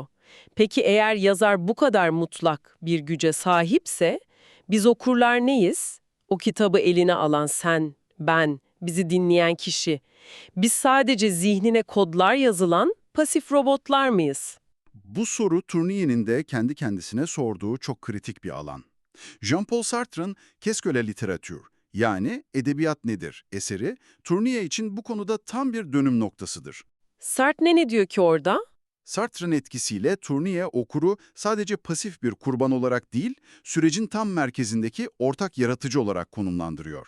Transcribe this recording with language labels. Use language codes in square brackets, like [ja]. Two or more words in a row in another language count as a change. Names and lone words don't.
[tr] Peki eğer yazar bu kadar mutlak bir güce sahipse, biz okurlar neyiz? O kitabı eline alan sen, ben, bizi dinleyen kişi. Biz sadece zihnine kodlar yazılan pasif robotlar mıyız? Bu soru Tournier'in de kendi kendisine sorduğu çok kritik bir alan. Jean-Paul Sartre'ın Qu'est-ce que la littérature? Yani edebiyat nedir eseri, Tournier için bu konuda tam bir dönüm noktasıdır. Sartre ne diyor ki orada? Sartre'ın etkisiyle Tournier okuru sadece pasif bir kurban olarak değil, sürecin tam merkezindeki ortak yaratıcı olarak konumlandırıyor.